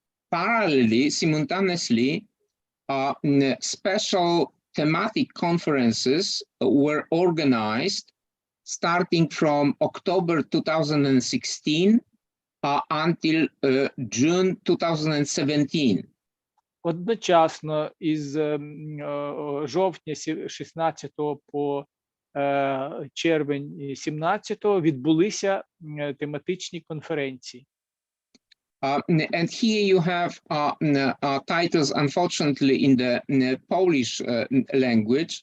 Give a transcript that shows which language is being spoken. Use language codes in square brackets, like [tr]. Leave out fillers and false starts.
[en] Parallelly, simultaneously, special thematic conferences were organized starting from October 2016 until June 2017. [uk] Одночасно із жовтня 16 по червень 17 відбулися тематичні конференції. [en] And here you have titles, unfortunately, in the Polish language.